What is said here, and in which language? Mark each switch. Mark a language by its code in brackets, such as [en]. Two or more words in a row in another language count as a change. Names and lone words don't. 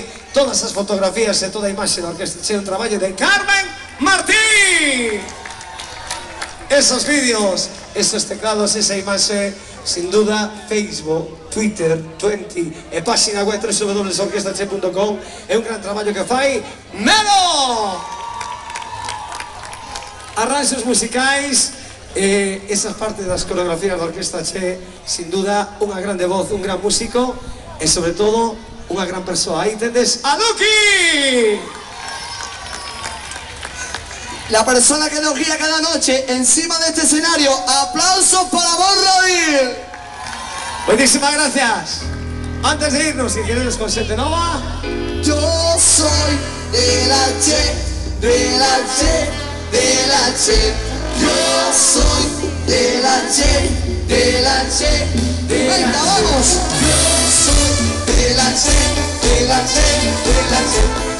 [es] Todas esas fotografías y toda imagen de orquesta. Es un trabajo de Carmen Martín. Esos vídeos esos teclados, esa imaxe, sin duda, Facebook, Twitter, 20 [gl] e página web [es] www.orquestache.com. [gl] É un gran traballo que fai Melo! Arranxos musicais, esas partes das coreografías da Orquesta Che, [es] sin duda, [gl] unha grande voz, un gran músico e, sobre todo, unha gran persoa. Aí tendes a Lucky! [es] La persona que nos guía cada noche encima de este escenario. ¡Aplausos para Bon Rodil! Muchísimas gracias. Antes de irnos, si quieres con Sete Nova. Yo soy de la Che, de la Che, de la Che. Yo soy de la Che, de la Che, de la Che. ¡Venga, vamos! Yo soy de la Che, de la Che, de la Che.